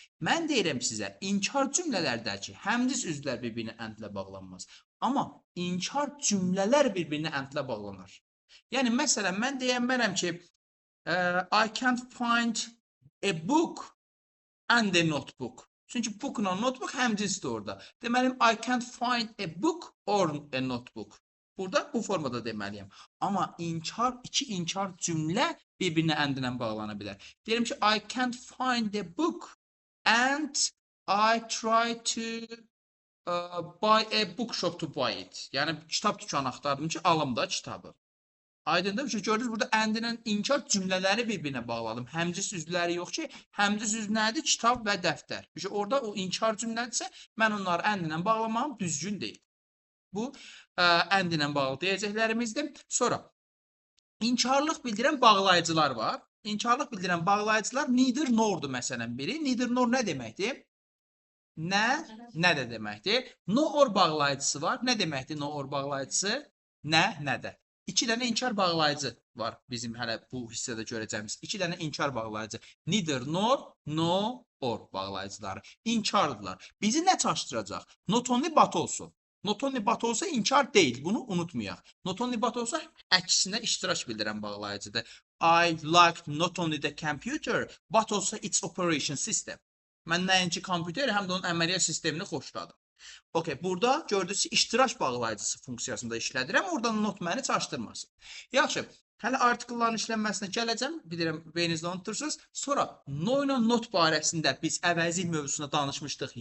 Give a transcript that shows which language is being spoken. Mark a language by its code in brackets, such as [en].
[az] Mən deyirəm sizə, inkar cümlələrdəki həmcins üzvlər bir-birinə and-lə bağlanmaz. Amma inkar cümlələr bir-birinə and-lə bağlanar. Yəni, məsələn, mən deyənmərəm ki, [en] I can't find a book and a notebook. [az] Çünki bookla notebook həmcinsdir orada. Deməli, [en] I can't find a book or a notebook. [az] Burada bu formada deməliyəm. Amma iki inkar cümlə bir-birinə and-lə bağlana bilər. Deyirəm ki, [en] I can't find the book and I try to buy a bookshop to buy it. [az] Yəni, kitab dükanı axtardım ki, alım da kitabı. Aydındır? Çünki gördünüz, burada and-ilə inkar cümlələri bir-birinə bağladım. Həmcins üzvləri yox ki, həmcins üzv nədir? Kitab və dəftər. Orada o inkar cümlədirsə, mən onları and-ilə bağlamam düzgün deyil. Bu, and ilə bağlı deyəcəklərimizdir. Sonra, inkarlıq bildirən bağlayıcılar var. İnkarlıq bildirən bağlayıcılar neither nordur məsələn biri. Neither nor nə deməkdir? Nə də deməkdir? No or bağlayıcısı var. Nə deməkdir no or bağlayıcısı? Nə də. İki dənə inkar bağlayıcı var bizim hələ bu hissədə görəcəyimiz. İki dənə inkar bağlayıcı. Neither nor, no or bağlayıcıları. İnkardılar. Bizi nə çaşdıracaq? Not only but olsun. Not only but olsa inkar deyil. Bunu unutmayaq. Not only but olsa əksinə iştirak bildirən bağlayıcıdır. [en] I like not only the computer, but also its operation system. [az] Mən nəinki kompüteri, həm də onun əməliyyat sistemini xoşladım. Okay, burada gördünüz ki, iştirak bağlayıcısı funksiyasında işlədirəm. Oradan not məni çaşdırmasın. Yaxşı. Hələ artikelların işlənməsinə gələcəm. Bilirəm, beyninizdə unutursunuz. Sonra, no ilə not barəsində biz əvəzlik mövzusunda danışmışdıq.